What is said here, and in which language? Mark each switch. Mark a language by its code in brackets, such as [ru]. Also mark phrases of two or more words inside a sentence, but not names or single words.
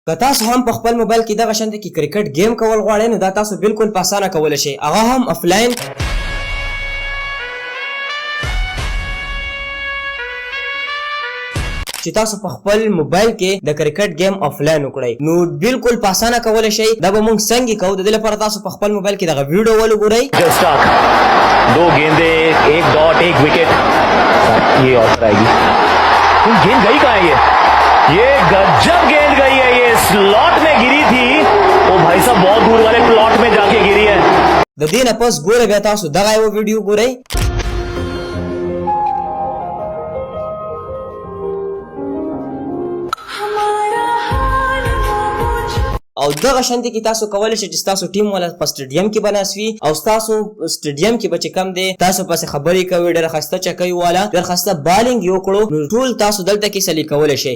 [ps] که تاسو هم په خپل موبایل کې دغه شانتي کې [en] cricket game [ps] کول غواړئ نو دا تاسو بالکل په اسانه کولی شئ، هغه هم افلاین. چې تاسو په خپل موبایل کې د [en] cricket game offline [ps] وکړئ نو بالکل په اسانه کولی شئ. دا به موږ څنګه کوو؟ د دې لپاره تاسو په خپل موبایل کې دغه ویډیو ولګورئ. [hi] दो गेंदे, एक डॉट, एक विकेट. ये ऑफर आएगी. गेंद गई कहाँ है? ये गजब गेंद गई है. ये स्लॉट में गिरी थी. ओ भाई साहब बहुत दूर वाले प्लॉट में जाके गिरी है. [ps] د دې نه پس ګوره بیا تاسو دغه یو ویډیو ګورئ. او دغه شانتي کې تاسو کولی شئ چې تاسو ټیم والا په سټیډیم کې بناسوي او تاسو سټیډیم کې به چې کم دی تاسو پسې خبرې کوي، ډېره ښایسته چکۍ والا ډېر ښایسته بالینګ یې وکړو نو ټول تاسو دلته کې سلیکټ کولی شئ.